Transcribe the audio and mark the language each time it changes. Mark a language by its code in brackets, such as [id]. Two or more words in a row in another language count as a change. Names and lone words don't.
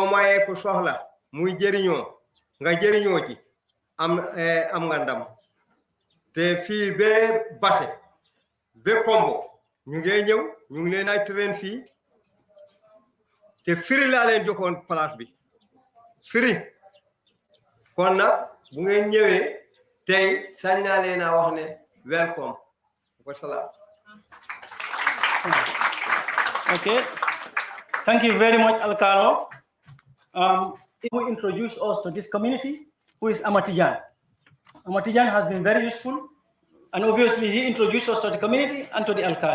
[wo] mayee ko soxla muy jëriñoo nga jëriñoo ci am nga ndam te fii ba Basse ba Kombo ñu ngi ñëw ñu ngi leen ay train fii te firi laa leen joxoon place bi firi kon nag bu ngeen ñëwee tey sañ naa leen a wax ne welcome wasalaam. [en] Okay, thank you very much, Alcalo. He will introduce us to this community, who is Amatijan. Amatijan has been very useful, and obviously he introduced us to the community and to the Alcali.